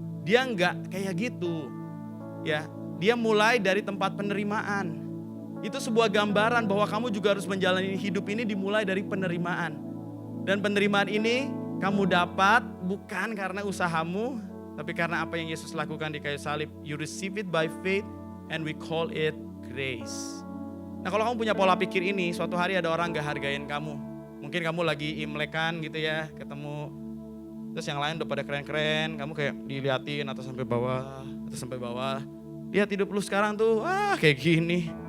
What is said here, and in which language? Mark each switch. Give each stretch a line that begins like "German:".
Indonesian: Dia enggak kayak gitu. Ya, dia mulai dari tempat penerimaan. Itu sebuah gambaran bahwa kamu juga harus menjalani hidup ini dimulai dari penerimaan. Dan penerimaan ini kamu dapat bukan karena usahamu, tapi karena apa yang Yesus lakukan di kayu salib.
English: You receive it by faith and we call it grace.
Indonesian: Nah, kalau kamu punya pola pikir ini, suatu hari ada orang gak hargain kamu. Mungkin kamu lagi imlekan gitu ya, ketemu terus yang lain udah pada keren-keren, kamu kayak diliatin atas sampai bawah. Lihat hidup lu sekarang tuh, kayak gini.